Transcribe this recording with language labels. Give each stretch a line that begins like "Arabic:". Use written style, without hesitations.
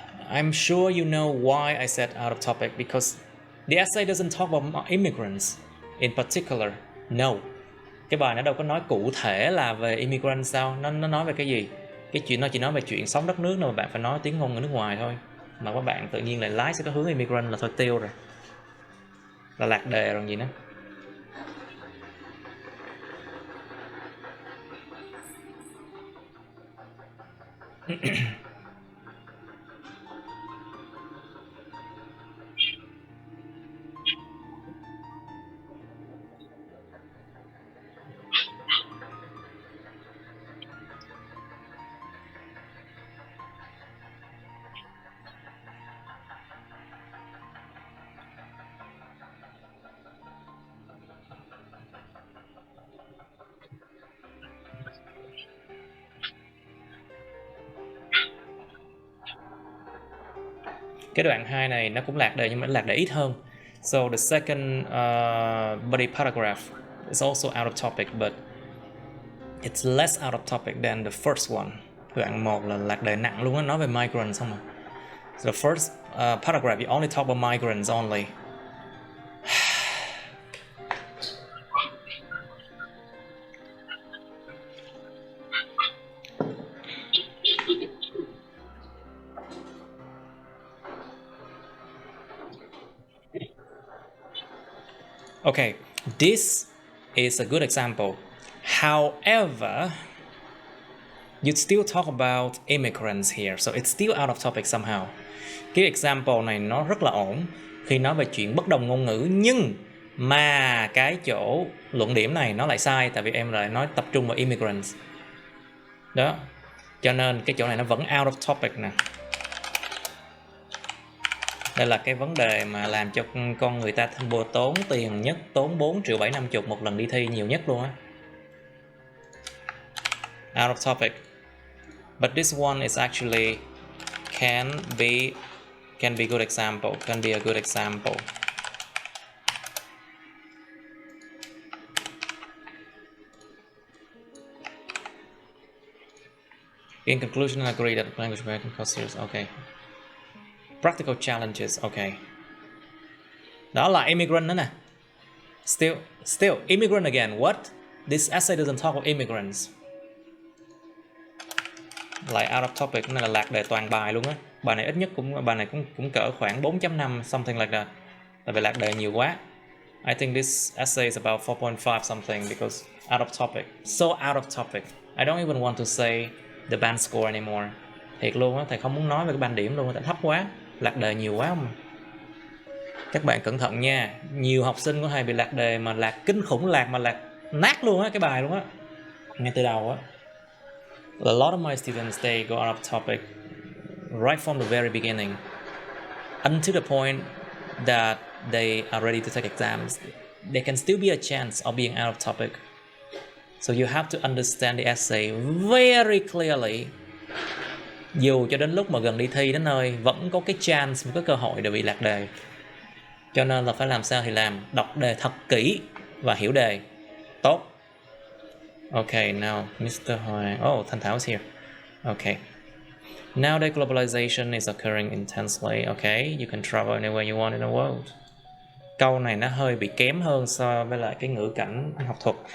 English: I'm sure you know why I said out of topic, because the essay doesn't talk about immigrants. in particular. No.
Vietnamese: Cái bài nó đâu có nói cụ thể là về immigrant sao, nó nói về cái gì? Cái chuyện nó chỉ nói về chuyện sống đất nước, mà bạn phải nói tiếng ngôn ngữ nước ngoài thôi. Mà các bạn tự nhiên lại lái sẽ có hướng immigrant là thôi tiêu rồi. Là lạc đề rồi gì nữa. Cái đoạn 2 này nó cũng lạc đề nhưng mà lạc đề ít hơn.
English: So the second body paragraph is also out of topic, but it's less out of topic than the first one.
Vietnamese: Đoạn 1 là lạc đề nặng luôn á, nói về migrants không à.
English: So the first paragraph you only talk about migrants only. Okay, this is a good example. However, you still talk about immigrants here, so it's still out of topic somehow.
Vietnamese: Cái example này nó rất là ổn khi nói về chuyện bất đồng ngôn ngữ, nhưng mà cái chỗ luận điểm này nó lại sai, tại vì em lại nói tập trung vào immigrants. Đó, cho nên cái chỗ này nó vẫn
English: out of topic
Vietnamese: nè. Đây là cái vấn đề mà làm cho con người ta tốn tiền nhất, tốn 4.750.000 một lần đi thi, nhiều nhất luôn á.
English: Out of topic. But this one is actually can be good example, can be a good example. In conclusion, I agree that language barrier can cause serious. Okay. Practical challenges. Okay.
Vietnamese: Đó là immigrant nữa nè.
English: Still immigrant again. What? This essay doesn't talk about immigrants.
Vietnamese: Lại
English: out of topic,
Vietnamese: nên là lạc đề toàn bài luôn á. Bài này ít nhất cũng cỡ khoảng 4.5
English: something like that.
Vietnamese: Tại vì lạc đề nhiều quá.
English: I think this essay is about 4.5 something because out of topic. So out of topic. I don't even want to say the band score anymore.
Vietnamese: Thiệt luôn á, thầy không muốn nói về cái band điểm luôn, tại thấp quá, lạc đề nhiều quá mà. Các bạn cẩn thận nha, nhiều học sinh của thầy bị lạc đề mà lạc kinh khủng, lạc mà lạc nát luôn á cái bài luôn á, ngay từ đầu á.
English: A lot of my students, they go out of topic right from the very beginning until the point that they are ready to take exams. There can still be a chance of being out of topic. So you have to understand the essay very clearly.
Vietnamese: Dù cho đến lúc mà gần đi thi đến nơi vẫn có cái chance, một cái cơ hội để bị lạc đề. Cho nên là phải làm sao thì làm, đọc đề thật kỹ và hiểu đề tốt.
English: Okay, now Mr. Hoàng. Oh, Thanh Thảo is here. Okay. Nowadays globalization is occurring intensely. Okay, you can travel anywhere you want in the world.
Vietnamese: Câu này nó hơi bị kém hơn so với lại cái ngữ cảnh học thuật.